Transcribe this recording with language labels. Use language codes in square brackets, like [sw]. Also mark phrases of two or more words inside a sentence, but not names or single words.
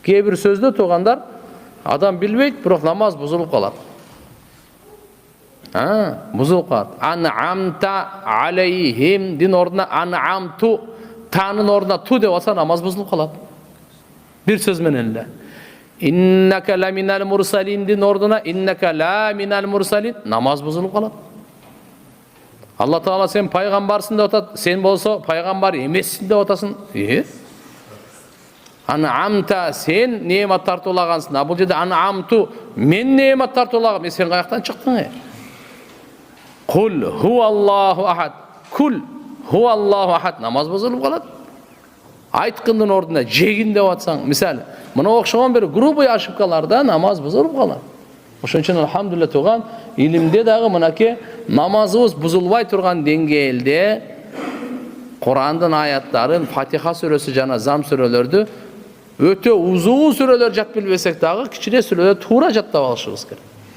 [ky] Kээ бир сөздө тугандар адам билбейт, бирок намаз бузулуп калат. Бузулуп калат. [ar] أنعمت عليهم [ky] дин ордуна ан'амту танын ордуна ту деп алса намаз бузулуп калат. Бир сөз менен эле. [ar] إنك لمن المرسلين [ky] дин ордуна [ar] إنك لمن المرسلين [ky] намаз бузулуп калат. Алла Таала сен пайгамбарсың деп атат, сен болсо пайгамбар эмессиң деп атасың. Ан'амта сен неемат тартуулагансың. Бул жерде ан'амту мен неемат тартуулагам. Сен каяктан чыктың? [ar] قل هو الله أحد. قل هو الله أحد [ky] намаз бузулуп калат. Айткындын ордуна жегин деп атсаң, мисалы, мына окшогон бир [ru] грубый ошибкаларда [ky] намаз бузулуп калат. Ошон үчүн алхамдулилlah туган илимде дагы мынакей намазыбыз бузулбай турган деңгээлде Курандын аяттарын, Фатиха сүрөсү жана Зам сүрөлөрдү өтө узун сүрөлөр жат билбесек дагы кичине сүрөлөр туура жаттап алышыбыз керек.